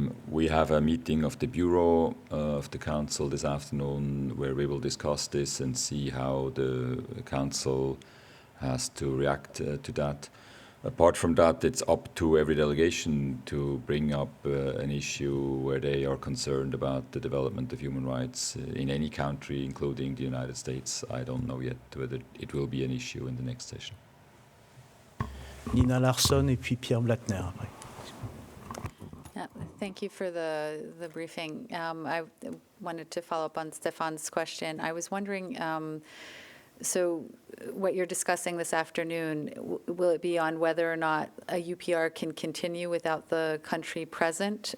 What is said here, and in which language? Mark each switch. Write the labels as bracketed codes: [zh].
[en] We have a meeting of the Bureau of the Council this afternoon where we will discuss this and see how the Council has to react to that. Apart from that, it's up to every delegation to bring up an issue where they are concerned about the development of human rights in any country, including the United States. I don't know yet whether it will be an issue in the next session. [fr] Nina Larsson et puis Pierre Blattner après. [en] Yeah, thank you for the briefing. I wanted to follow up on Stefan's question. I was wondering, so what you're discussing this afternoon, will it be on whether or not a UPR can continue without the country present?